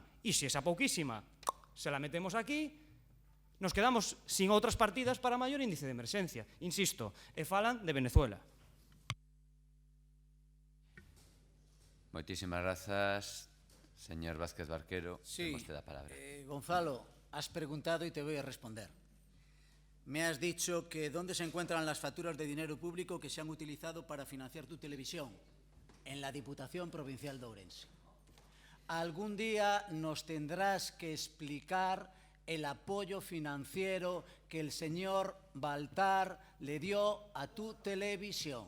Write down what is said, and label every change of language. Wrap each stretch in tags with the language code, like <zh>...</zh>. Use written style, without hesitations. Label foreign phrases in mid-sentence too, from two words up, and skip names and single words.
<gl>E se esa pouquísima</gl> <es>se la metemos aquí, nos quedamos sin</es> <gl>outras partidas para maior índice de emerxencia. Insisto, e falan de Venezuela. Moitísimas grazas, señor Vázquez Barquero. Sí, Ten vostede a palabra.</gl> <es>Gonzalo, has preguntado y te voy a responder. Me has dicho que dónde se encuentran las facturas de dinero público que se han utilizado para financiar tu televisión. En la Diputación Provincial de Ourense. Algún día nos tendrás que explicar el apoyo financiero que el señor Baltar le dio a tu televisión.</es>